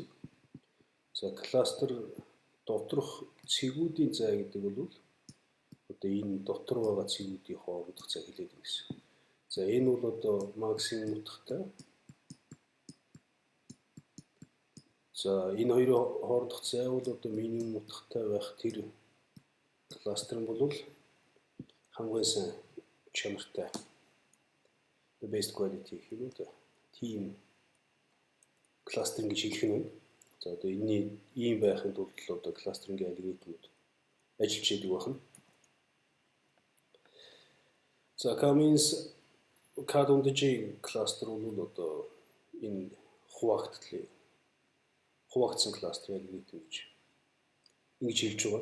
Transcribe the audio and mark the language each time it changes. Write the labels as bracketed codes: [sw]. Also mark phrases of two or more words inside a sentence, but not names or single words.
[mn] За кластер доторх цэгүүдийн зай гэдэг бол энэ дотор байгаа цэгүүдийн хоорондох зай хэлээд энэ гэсэн. За энэ бол максимум утгатай. За энэ хоёрын хоорондох зай бол минимум утгатай байх тэр кластер бол хамгийн сайн чанартай. [en] The best quality [mn] гэх юм уу? Team кластеринг гэж хэлэх нь. За одоо энэ ийм байхын тулд кластерингийн алгоритмууд ажиллаж яадаг байна. За K-means кластер бол энэ хуваагдсан кластерын алгоритм гэж ингэж хэлж байгаа.